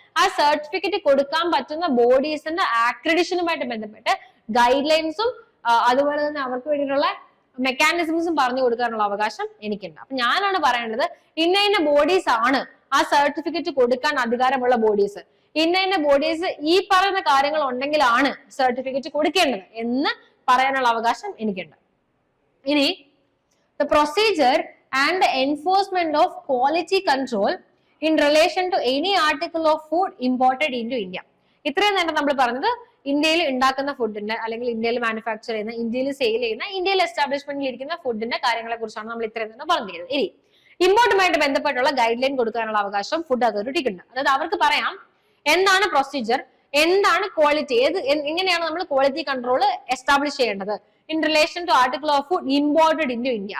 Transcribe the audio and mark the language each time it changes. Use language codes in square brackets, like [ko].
[ml] ആ സർട്ടിഫിക്കറ്റ് കൊടുക്കാൻ പറ്റുന്ന ബോഡീസിന്റെ അക്രഡിഷനുമായിട്ട് ബന്ധപ്പെട്ട് ഗൈഡ് ലൈൻസും അതുപോലെ തന്നെ അവർക്ക് വേണ്ടിയിട്ടുള്ള മെക്കാനിസംസും പറഞ്ഞു കൊടുക്കാനുള്ള അവകാശം എനിക്കുണ്ട്. അപ്പൊ ഞാനാണ് പറയേണ്ടത് ഇന്ന ബോഡീസ് ആണ് ആ സർട്ടിഫിക്കറ്റ് കൊടുക്കാൻ അധികാരമുള്ള ബോഡീസ്, ഇന്ന ബോഡീസ് ഈ പറയുന്ന കാര്യങ്ങൾ ഉണ്ടെങ്കിലാണ് സർട്ടിഫിക്കറ്റ് കൊടുക്കേണ്ടത് എന്ന് പറയാനുള്ള അവകാശം എനിക്കുണ്ട്. [en] ഇനി the procedure and the enforcement of quality control in relation to any article of food imported into India. [ml] ഇത്രയും നേരം നമ്മൾ പറഞ്ഞത് ഇന്ത്യയിൽ ഉണ്ടാക്കുന്ന ഫുഡിന്റെ അല്ലെങ്കിൽ ഇന്ത്യയിൽ മാനുഫാക്ചർ ചെയ്യുന്ന, ഇന്ത്യയിൽ സെയിൽ ചെയ്യുന്ന, ഇന്ത്യയിൽ എസ്റ്റാബ്ലിഷ്മെന്റിൽ ഇരിക്കുന്ന ഫുഡിന്റെ കാര്യങ്ങളെ കുറിച്ചാണ് നമ്മൾ ഇത്രയും നേരം പറഞ്ഞിരിക്കുന്നത്. ഇനി ഇമ്പോർട്ടുമായിട്ട് ബന്ധപ്പെട്ടുള്ള ഗൈഡ് ലൈൻ കൊടുക്കാനുള്ള അവകാശം ഫുഡ് അതോറിറ്റിക്ക് ഉണ്ട്. അതായത് അവർക്ക് പറയാം എന്താണ് പ്രൊസീജിയർ, എന്താണ് ക്വാളിറ്റി, എങ്ങനെയാണ് നമ്മൾ ക്വാളിറ്റി കൺട്രോൾ എസ്റ്റാബ്ലിഷ് ചെയ്യേണ്ടത് [en] In relation to article of food imported into India.